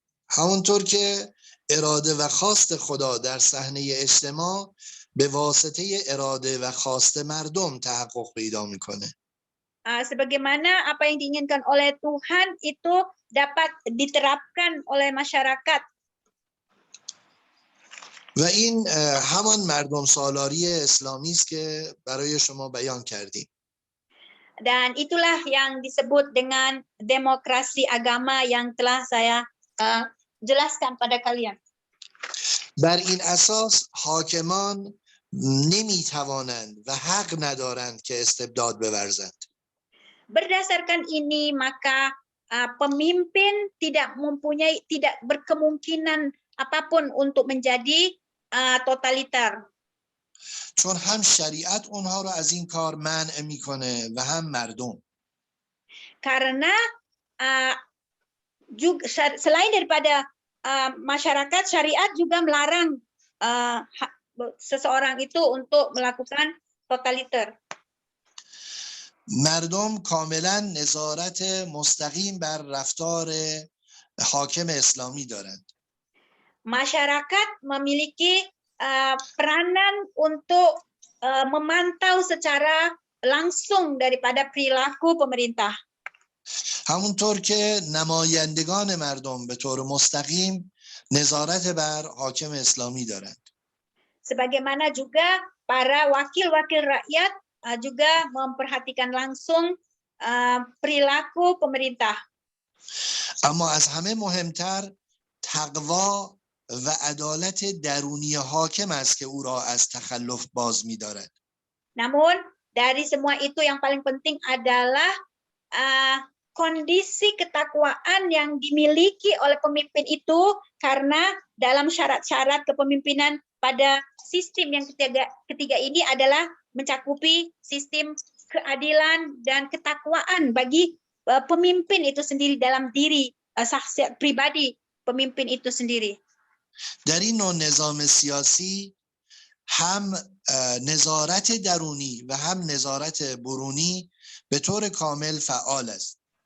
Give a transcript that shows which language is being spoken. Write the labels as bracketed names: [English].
[Persian] همونطور که اراده و خواست خدا در صحنه اجتماع به واسطه اراده و خواست مردم تحقق پیدا میکنه. [Indonesian] Sebagaimana apa yang diinginkan oleh Tuhan itu dapat diterapkan oleh masyarakat. [Persian] و این همان مردم سالاری اسلامی است که برای شما بیان کردیم. [Indonesian] Dan itulah yang disebut dengan demokrasi agama yang telah saya jelaskan pada kalian. [Persian] بر این اساس حاکمان نمیتوانند و حق ندارند که استبداد بورزند. [Indonesian] Berdasarkan ini maka pemimpin tidak berkemungkinan apapun untuk menjadi totaliter. [Persian] چون هم شریعت اونها رو از این کار منع میکنه و هم مردم. [Indonesian] Karena juga selain daripada masyarakat, syariat juga melarang seseorang itu untuk melakukan totaliter. [Persian] مردم کاملا نظارت مستقیم بر رفتار حاکم اسلامی دارند. [Indonesian] Masyarakat memiliki peranan untuk memantau secara langsung daripada perilaku pemerintah. [Persian] همونطور که نمایندگان مردم به طور مستقیم نظارت بر حاکم اسلامی دارند. [Indonesian] Sebagaimana juga para wakil-wakil rakyat juga memperhatikan langsung perilaku pemerintah. [Persian] اما از همه مهمتر تقوا و عدالت درونی حاکم است که او را از تخلف باز می‌دارد. [Indonesian] Namun dari semua itu yang paling penting adalah kondisi ketakwaan yang dimiliki oleh pemimpin itu, karena dalam syarat-syarat kepemimpinan pada sistem yang ketiga ini adalah mencakupi sistem keadilan dan ketakwaan bagi pemimpin itu sendiri dalam diri pribadi pemimpin itu sendiri. [Persian] در این نوع نظام سیاسی هم نظارت درونی و هم نظارت برونی به طور کامل فعال است.